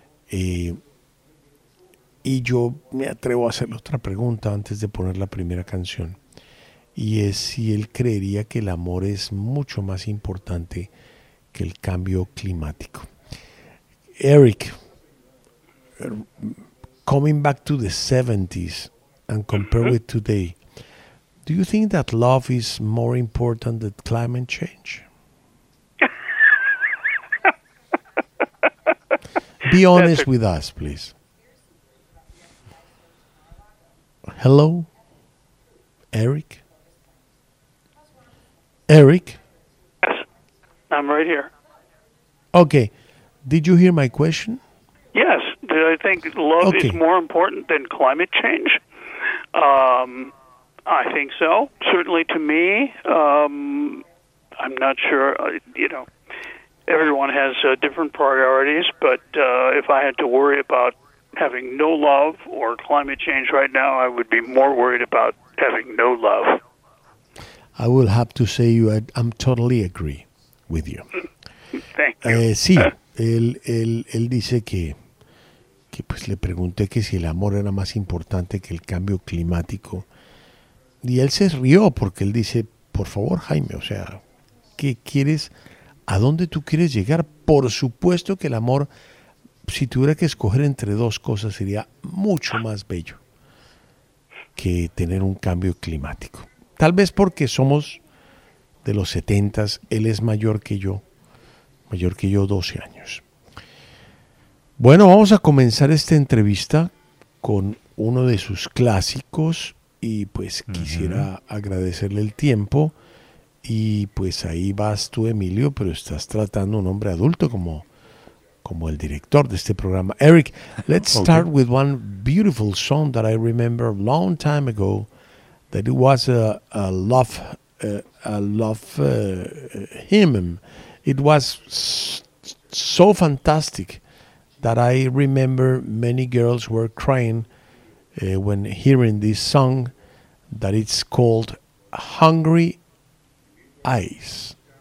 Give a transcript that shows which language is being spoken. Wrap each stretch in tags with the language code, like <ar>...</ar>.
<es>Y yo me atrevo a hacerle otra pregunta antes de poner la primera canción, y es si él creería que el amor es mucho más importante que el cambio climático.</es> <en>Eric, coming back to the 70s and compare with today, do you think that love is more important than climate change? Be honest with us, please. Hello, Eric? Eric? Yes, I'm right here. Okay, did you hear my question? Yes, do I think love is more important than climate change? I think so. Certainly to me, I'm not sure, everyone has different priorities, but if I had to worry about having no love or climate change right now, I would be more worried about having no love. I will have to say I'm totally agree with you. Thank you.</en> <es>Sí, él dice que pues le pregunté que si el amor era más importante que el cambio climático. Y él se rió porque él dice, por favor, Jaime, o sea, ¿qué quieres? ¿A dónde tú quieres llegar? Por supuesto que el amor, si tuviera que escoger entre dos cosas, sería mucho más bello que tener un cambio climático. Tal vez porque somos de los 70s, él es mayor que yo 12 años. Bueno, vamos a comenzar esta entrevista con uno de sus clásicos y pues quisiera agradecerle el tiempo. Y pues ahí vas tú, Emilio, pero estás tratando a un hombre adulto como el director de este programa.</es> <en>Eric, let's start with one beautiful song that I remember a long time ago, that it was a love hymn. It was so fantastic that I remember many girls were crying when hearing this song, that it's called Hungry Eyes.</en>